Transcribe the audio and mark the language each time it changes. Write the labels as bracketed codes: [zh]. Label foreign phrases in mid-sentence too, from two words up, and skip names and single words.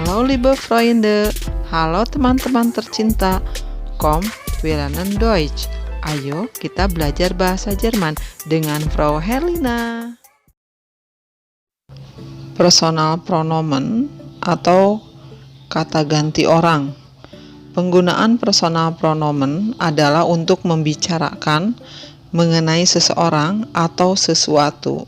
[de] liebe Freunde, [id] halo teman-teman tercinta. [de] Komm, wir lernen Deutsch. [id] Ayo kita belajar bahasa Jerman dengan Frau Herlina. [de] Personal pronomen [id] atau kata ganti orang. Penggunaan [de] personal pronomen [id] adalah untuk membicarakan mengenai seseorang atau sesuatu.